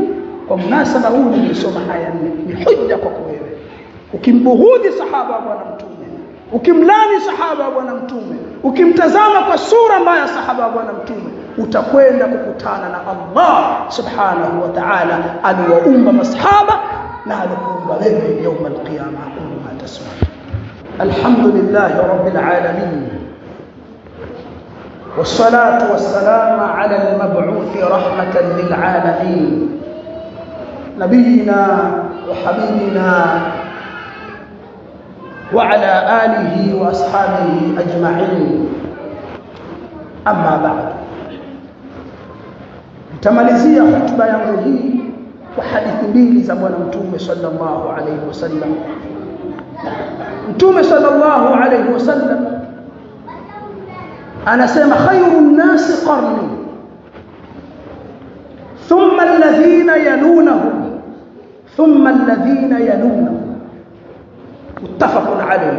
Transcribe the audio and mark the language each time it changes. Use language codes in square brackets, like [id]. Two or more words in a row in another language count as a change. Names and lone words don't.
[sw] Kwa munasaba huu nilisoma aya 4, ni hujja kwako wewe. Ukimbughudhi sahaba wa bwana Mtume, ukimlani sahaba wa bwana Mtume, ukimtazama kwa sura mbaya sahaba wa bwana Mtume, utakwenda kukutana na Allah [ar] سبحانه وتعالى [sw] aliwaumba masahaba na alikuumba wewe [ar] يوم القيامه. umma tasma. الحمد لله رب العالمين، والصلاة والسلام على المبعوث رحمة للعالمين، نبينا وحبيبنا وعلى آله وأصحابه أجمعين. أما بعد, [sw] nitamalizia hotuba yangu hii kwa hadithi mbili za bwana Mtume [ar] صلى الله عليه وسلم. Mtume صلى الله عليه وسلم anasema خير الناس قرني ثم الذين يلونهم ثم الذين يلونهم، متفق عليه.